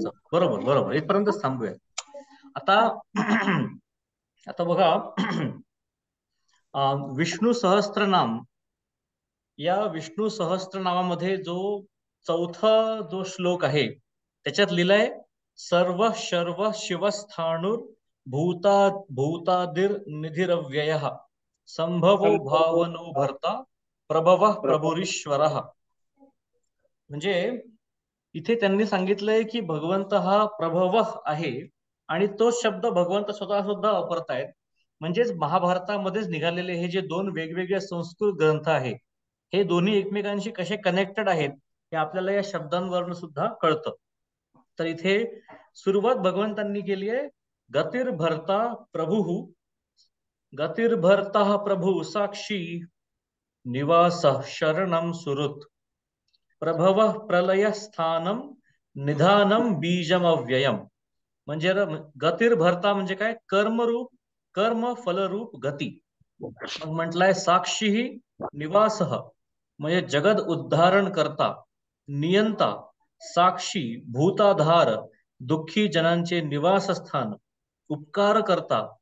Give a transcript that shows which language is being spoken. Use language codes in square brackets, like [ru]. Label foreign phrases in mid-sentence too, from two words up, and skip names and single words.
[mr] बरोबर बरोबर, इथपर्यंतच थांबूया. आता बघा, विष्णू सहस्त्रनाम, या विष्णू सहस्त्रनामामध्ये जो चौथा जो श्लोक आहे त्याच्यात लिहिलंय [sa] सर्व शर्व शिवस्थाणुर भूतादिर निधिरव्ययः संभवो भावनो भर्ता प्रभवः प्रभुरीश्वरः. [mr] म्हणजे इथे त्यांनी सांगितलंय की भगवंत हा प्रभव आहे, आणि तोच शब्द भगवंत स्वतः सुद्धा वापरतायत. म्हणजेच महाभारतामध्येच निघालेले हे जे दोन वेगवेगळे संस्कृत ग्रंथ आहेत, हे दोन्ही एकमेकांशी कसे कनेक्टेड आहेत हे आपल्याला या शब्दांवरून सुद्धा कळतं. तर इथे सुरुवात भगवंतांनी केली आहे, [sa] गतिर्भर्ता प्रभु, गतिर्भर्ता प्रभु साक्षी निवास शरणम सुरुत, प्रभव प्रलय स्थानम निधानम बीजम अव्ययम. [mr] म्हणजे गतिर्भर्ता म्हणजे काय, कर्मरूप, कर्म फलरूप गती. मग म्हटलंय साक्षी निवास, म्हणजे जगद उद्धारण करता, नियंता, साक्षी, भूताधार, दुःखी जनांचे निवासस्थान, उपकार करता.